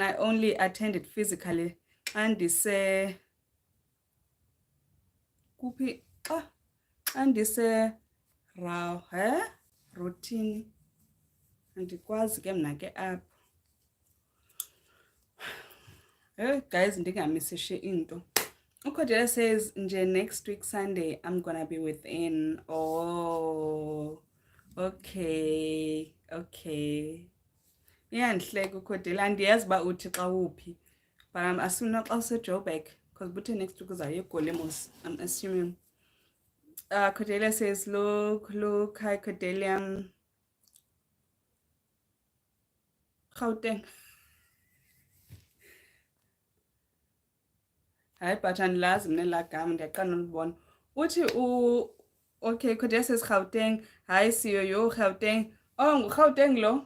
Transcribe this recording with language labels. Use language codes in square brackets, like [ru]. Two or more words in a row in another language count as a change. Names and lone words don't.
[en] I only attended physically [xh] xa ndise kuphi xa ndise routine andikwazi ke mna ke apho. [en] Hey guys, [xh] ndingamisishi into. [en] Ucordelia says nje next week Sunday I'm gonna be within. Oh, okay. [xh] Iyandihleka uCordelia, andiyazi uba uthi xa uphi, [en] but I'm assuming [xh] xa useJoburg because buthe [en] next week [xh] uzawuya eGolemos, [en] I'm assuming. Cordelia says look, hi Cordelia. Gauteng. [xh] Hayi but andilazi mna elaa gama, ndiyaqala nolibona. [en] Uthi okay, Cordelia says Gauteng. [xh] Hayi siyo yo Gauteng. Oh, nguGauteng lo.